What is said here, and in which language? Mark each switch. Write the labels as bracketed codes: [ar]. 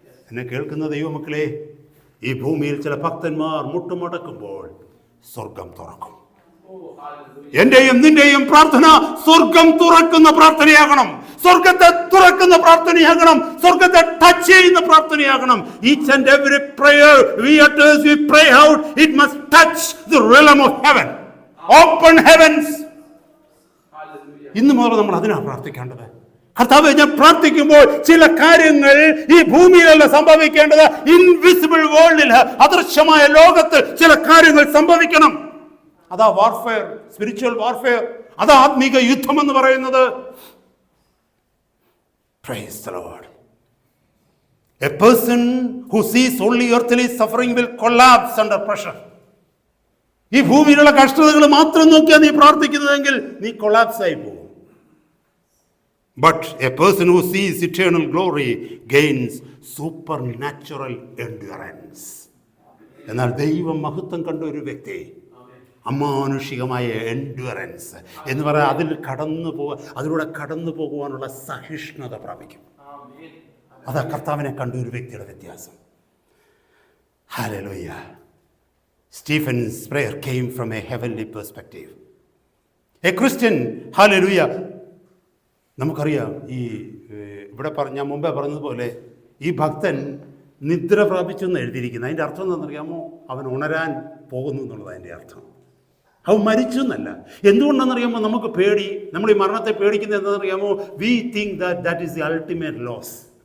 [ml] എന്നെ കേൾക്കുന്ന ദൈവമക്കളെ, ഈ ഭൂമിയിൽ ചില ഭക്തന്മാർ മുട്ടുമടക്കുമ്പോൾ സ്വർഗം തുറക്കും. എന്റെയും നിന്റെയും പ്രാർത്ഥന സ്വർഗം തുറക്കുന്ന പ്രാർത്ഥനയാകണം, സ്വർഗത്തെ തുറക്കുന്ന പ്രാർത്ഥനയാകണം, സ്വർഗത്തെ ടച്ച് ചെയ്യുന്ന പ്രാർത്ഥനയാകണം. [en] Each and every prayer we utter, we pray out, it must touch the realm of heaven, open heavens. [ml] ഇന്ന് മുതൽ നമ്മൾ അതിനാണ് പ്രാർത്ഥിക്കേണ്ടത്. കർത്താവേ, ഞാൻ പ്രാർത്ഥിക്കുമ്പോൾ ചില കാര്യങ്ങൾ ഈ ഭൂമിയിലല്ല സംഭവിക്കേണ്ടത്, ഇൻവിസിബിൾ വേൾഡിൽ, അദൃശ്യമായ ലോകത്ത് ചില കാര്യങ്ങൾ സംഭവിക്കണം. അതാ വാർഫെയർ, സ്പിരിച്വൽ വാർഫെയർ, അതാ ആത്മീക യുദ്ധം എന്ന് പറയുന്നത്. [en] Praise the Lord. A person who sees only earthly suffering will collapse under pressure. [ml] ഈ ഭൂമിയിലുള്ള കഷ്ടതകൾ മാത്രം നോക്കിയാൽ നീ പ്രാർത്ഥിക്കുന്നതെങ്കിൽ നീ കൊളാപ്സ് ആയി പോകും. [en] But a person who sees eternal glory gains supernatural endurance. [ml] എന്നാൽ ദൈവം മഹത്വം കണ്ട ഒരു വ്യക്തി അമാനുഷികമായ എൻഡ്യൂറൻസ് എന്ന് പറയാൻ, അതിലൂടെ കടന്നു പോകുവാനുള്ള സഹിഷ്ണുത പ്രാപിക്കും. അതാ കർത്താവിനെ കണ്ട ഒരു വ്യക്തിയുടെ വ്യത്യാസം. Hallelujah. [en] Stephen's prayer came from a heavenly perspective. A Christian, hallelujah. [ml] നമുക്കറിയാം, ഈ ഇവിടെ ഞാൻ മുമ്പേ പറഞ്ഞതുപോലെ ഈ ഭക്തൻ നിദ്ര പ്രാപിച്ചു എന്ന് എഴുതിയിരിക്കുന്നത്. അതിൻ്റെ അർത്ഥം എന്താണെന്നറിയാമോ? അവൻ ഉണരാൻ പോകുന്നു എന്നുള്ളത് അതിൻ്റെ അർത്ഥം. അവൻ മരിച്ചു എന്നല്ല. എന്തുകൊണ്ടാണെന്നറിയാമോ? നമുക്ക് പേടി, നമ്മൾ ഈ മരണത്തെ പേടിക്കുന്നത് എന്താണെന്നറിയാമോ? [en] We think that is the ultimate loss.